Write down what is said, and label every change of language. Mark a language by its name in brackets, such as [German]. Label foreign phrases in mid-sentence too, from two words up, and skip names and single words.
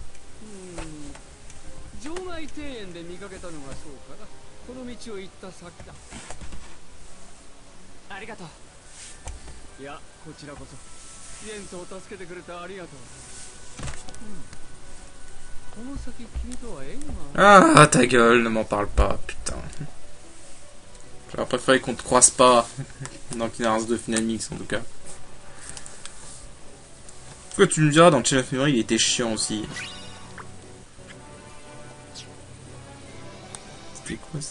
[Japanese] 場外庭園で見かけたのがそうかな。この道を行った先だ。ありがとう。いや、こちらこそ。ジェンスを助けてくれてありがとう。この先君とは縁が。 [French] Ah, ta gueule, ne m'en parle pas, putain. J'aurais préféré qu'on te croise pas dans Kingdom Hearts 2 Final Mix en tout cas. Toi, tu me diras, dans Chain of Memory, il était chiant aussi. C'était quoi ça?